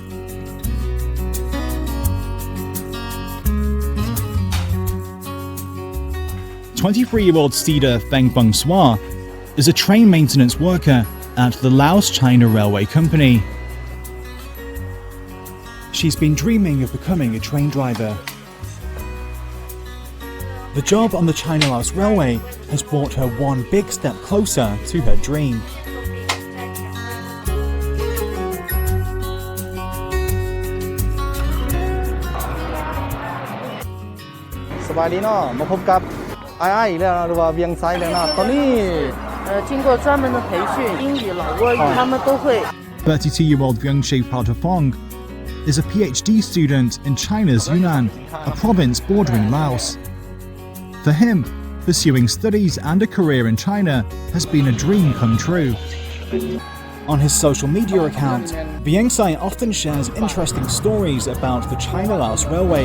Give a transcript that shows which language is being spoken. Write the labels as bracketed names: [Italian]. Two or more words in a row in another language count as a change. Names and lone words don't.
[English] "23-year-old Sida Feng is a train maintenance worker at the Laos-China Railway Company. She's been dreaming of becoming a train driver. The job on the China-Laos Railway has brought her one big step closer to her dream. [Lao] ສະບາຍດີເນາະມາພົບກັບອ້າຍອີກແລ້ວຫຼືວ່າວຽງໄຊແລ້ວນະຕອນນີ້ [Chinese] 经过专门的培训，英语、老挝语他们都会。 [English] 32-year-old Fong is a PhD student in China's Yunnan, a province bordering Laos. For him, pursuing studies and a career in China has been a dream come true. On his social media account, Vieng-sai often shares interesting stories about the China-Laos Railway.